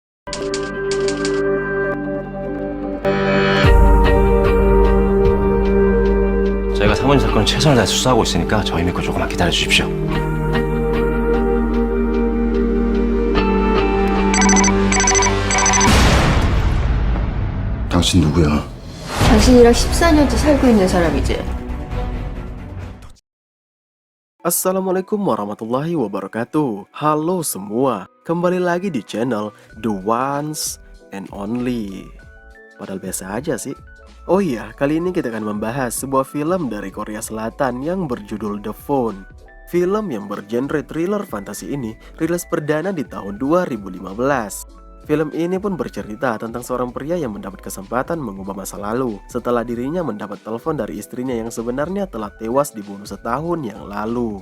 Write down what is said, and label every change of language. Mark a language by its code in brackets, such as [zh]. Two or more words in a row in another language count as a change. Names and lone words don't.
[ko] 저희가 사모님 사건을 최선을 다해 수사하고 있으니까 저희 믿고 조금만 기다려 주십시오. 당신 누구야? 당신이랑 14년째 살고 있는 사람이지. [ar] Assalamualaikum warahmatullahi wabarakatuh. [id] Halo semua, kembali lagi di channel The Ones and Only. Padahal biasa aja sih. Oh iya, kali ini kita akan membahas sebuah film dari Korea Selatan yang berjudul The Phone. Film yang bergenre thriller fantasi ini rilis perdana di tahun 2015. Film ini pun bercerita tentang seorang pria yang mendapat kesempatan mengubah masa lalu setelah dirinya mendapat telepon dari istrinya yang sebenarnya telah tewas dibunuh setahun yang lalu.